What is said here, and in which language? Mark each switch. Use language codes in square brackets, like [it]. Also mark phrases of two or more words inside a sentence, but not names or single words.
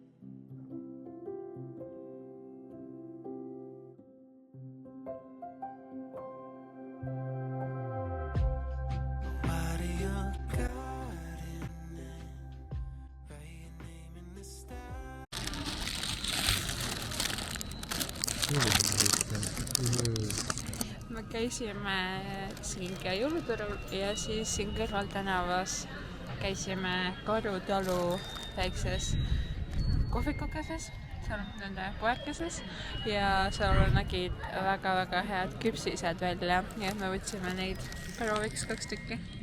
[en] Water your garden and write your name in the stars. [et] Me käisime Silge jõuluturul ja siis siin kõrval tänavas käisime Karutalu väikses kohvikukeses, seal nende poekeses ja seal nägid väga-väga head küpsised välja, nii et me võtsime neid prooviks 2 tükki.